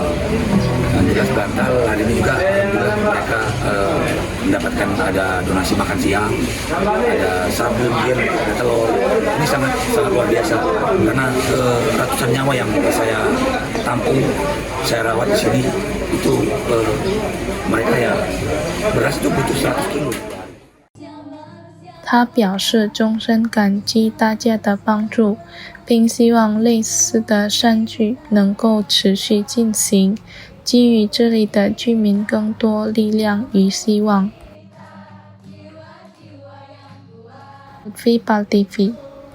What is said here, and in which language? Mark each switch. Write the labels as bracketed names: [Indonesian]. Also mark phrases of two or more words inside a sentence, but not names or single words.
[Indonesian] Jelas bantal hari ini juga mereka mendapatkan ada donasi makan siang, ada sabun, ada telur. Ini sangat luar biasa karena ratusan nyawa yang saya tampung, saya rawat di sini itu mereka ya beras itu butuh 100 kilo. [Chinese] 他表示终身感激大家的帮助，并希望类似的善举能够持续进行，给予这里的居民更多力量与希望。Vipa TV